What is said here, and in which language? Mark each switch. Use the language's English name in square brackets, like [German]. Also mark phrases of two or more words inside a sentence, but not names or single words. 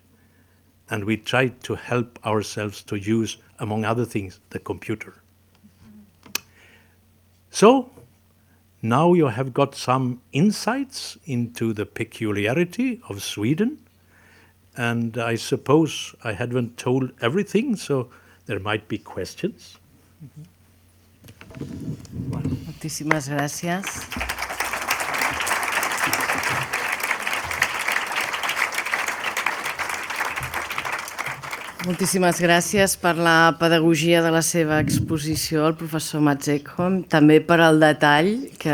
[English] And we try to help ourselves to use, among other things, the computer. So, now you have got some insights into the peculiarity of Sweden. And I suppose I haven't told everything, so there might be questions. [Catalan] Bueno, moltíssimes gràcies. Moltíssimes gràcies per la pedagogia de la seva exposició al professor Ekholm, també per al detall que